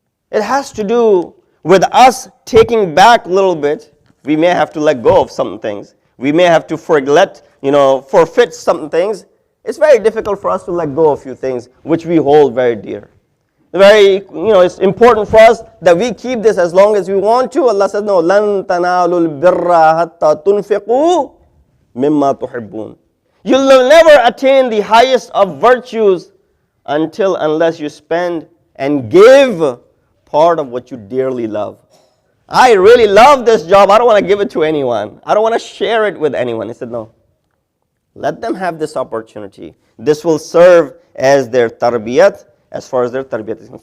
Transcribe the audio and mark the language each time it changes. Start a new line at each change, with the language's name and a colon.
English: It has to do with us taking back a little bit. We may have to let go of some things. We may have to forfeit some things. It's very difficult for us to let go of a few things which we hold very dear. It's important for us that we keep this as long as we want to. Allah says, no,
Arabic: لَن تَنَالُوا الْبِرَّ حَتَّى تُنْفِقُوا مِمَّا تُحِبُّونَ.
English: You'll never attain the highest of virtues unless you spend and give part of what you dearly love. I really love this job. I don't want to give it to anyone. I don't want to share it with anyone. He said, no. Let them have this opportunity. This will serve as their tarbiyat, as far as their tarbiyat is concerned.